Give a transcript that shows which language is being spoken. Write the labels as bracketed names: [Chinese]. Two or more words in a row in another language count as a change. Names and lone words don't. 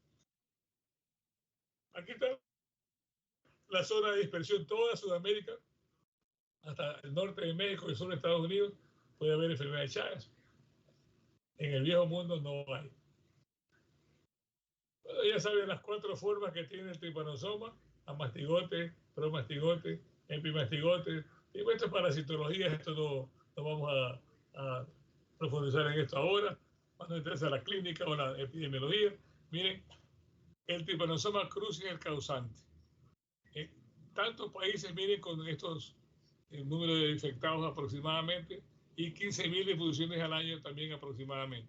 [Spanish] Aquí está la zona de dispersión, toda Sudamérica, hasta el norte de México y el sur de Estados Unidos, puede haber enfermedad de Chagas. En el viejo mundo no hay. Bueno, ya saben las 4 formas que tiene el tripanosoma: amastigote, promastigote, epimastigote. Y esto es parasitología, esto no vamos a profundizar en esto ahora. Cuando entres a la clínica o la epidemiología, miren, el Trypanosoma cruzi es el causante. Tantos países, miren, con estos números de infectados aproximadamente y 15.000 difusiones al año también aproximadamente.